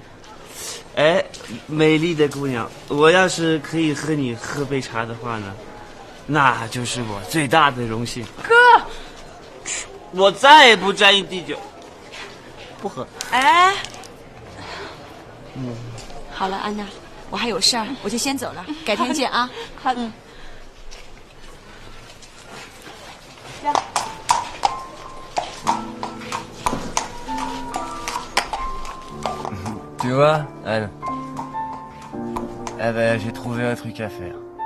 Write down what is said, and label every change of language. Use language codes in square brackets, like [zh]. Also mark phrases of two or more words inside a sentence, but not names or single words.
[zh] 美丽的姑娘，我要是可以和你喝杯茶的话呢，那就是我最大的荣幸。哥，我再也不沾一滴酒，不喝。好了，安娜，我还有事儿，我就先走了，改天见啊。好的。 [fr] Tu vois, Anne. Eh ben, j'ai trouvé un truc à faire.